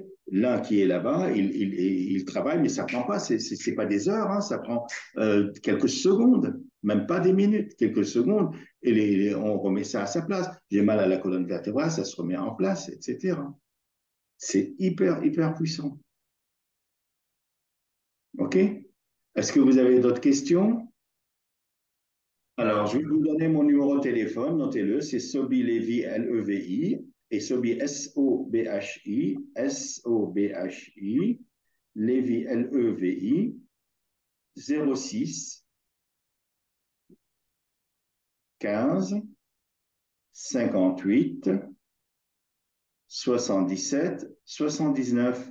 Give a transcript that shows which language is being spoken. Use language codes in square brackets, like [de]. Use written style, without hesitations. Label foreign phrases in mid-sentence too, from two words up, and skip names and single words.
[fr] L'un qui est là-bas, il travaille, mais ça prend pas, c'est pas des heures, hein, ça prend quelques secondes, même pas des minutes, quelques secondes, et on remet ça à sa place. J'ai mal à la colonne vertébrale, ça se remet en place, etc. C'est hyper, hyper puissant. OK? Est-ce que vous avez d'autres questions? Alors, je vais vous donner mon numéro de téléphone, notez-le, c'est Sobi Levi, Levi, et Sobi, S-O-B-H-I, S-O-B-H-I, Levi, Levi, 06 15 58 77 79.